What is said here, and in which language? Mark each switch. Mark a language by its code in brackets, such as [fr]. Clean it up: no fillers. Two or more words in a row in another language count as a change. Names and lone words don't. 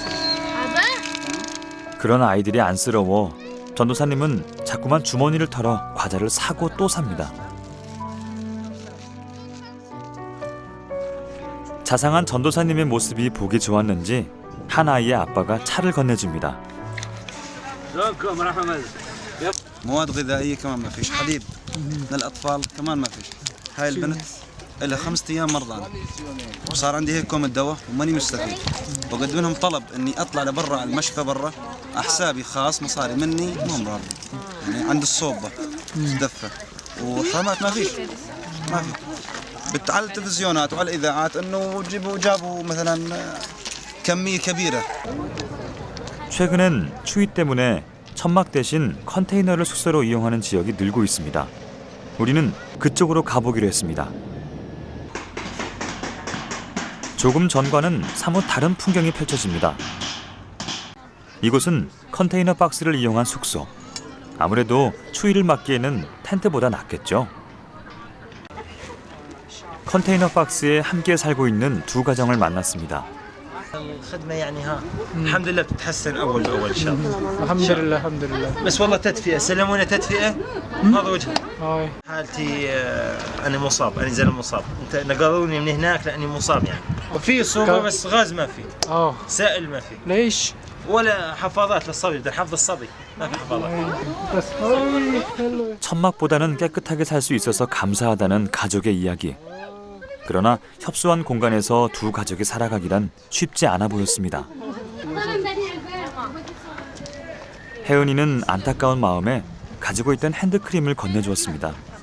[ko] 그런 아이들이 안쓰러워 전도사님은 자꾸만 주머니를 털어 과자를 사고 또 삽니다. 자상한 전도사님의 모습이 보기 좋았는지 한 아이의 아빠가 차를 건네줍니다. [ar] مواد غذائيه كمان ما فيش حليب للاطفال كمان ما فيش هاي البنت لها 5 ايام مرضانه وصار عندي هيك كوم الدواء وماني مستفيد وقدم لهم طلب اني اطلع لبرا على المشفى برا على حسابي خاص مصاري مني مو راضي يعني عند الصوبه تدفى وحرامات ما فيش ما في على التلفزيونات وعلى الاذاعات انه جابوا مثلا كميه كبيره. [ko] 최근엔 추위 때문에 천막 대신 컨테이너를 숙소로 이용하는 지역이 늘고 있습니다. 우리는 그쪽으로 가보기로 했습니다. 조금 전과는 사뭇 다른 풍경이 펼쳐집니다. 이곳은 컨테이너 박스를 이용한 숙소. 아무래도 추위를 막기에는 텐트보다 낫겠죠. 컨테이너 박스에 함께 살고 있는 두 가정을 만났습니다. [ar] الخدمة يعني ها الحمد لله بتتحسن أول بأول إن شاء الله. الحمد لله الحمد لله. بس والله تدفئة سلمونا تدفئة هذا وجهي. حالتي أنا مصاب أنا زلمة مصاب أنت نقلوني من هناك لأني مصاب يعني. وفي صوبة بس غاز ما في. سائل ما في. ليش؟ ولا حفاضات للصبي بدنا حفظ الصبي ما في حفاضات. [ko] 천막보다는 깨끗하게 살 수 있어서 감사하다는 가족의 이야기. 그러나 협소한 공간에서 두 가족이 살아가기란 쉽지 않아 보였습니다. 혜은이는 안타까운 마음에 가지고 있던 핸드크림을 건네주었습니다.